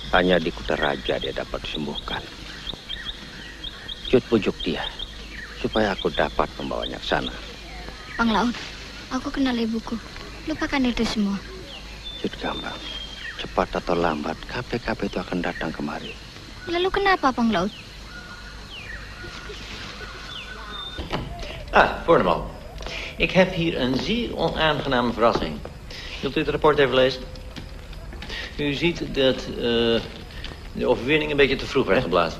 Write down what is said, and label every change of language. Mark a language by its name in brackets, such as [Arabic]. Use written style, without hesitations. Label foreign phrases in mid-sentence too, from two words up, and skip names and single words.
[Indonesian] Hanya di Kuta Raja dia dapat disembuhkan. Jut pujuk dia, supaya aku dapat membawanya ke sana. Bang Laut, aku kenal ibuku. Lupakan itu semua. Jut Gamba, cepat atau lambat KP-KP itu akan datang kemari. Lalu kenapa, Panglaut? [Dutch] Voorneman. Ik heb hier een zeer onaangename verrassing. Wilt u het rapport even lezen? U ziet dat de overwinning een beetje te vroeg werd geblazen.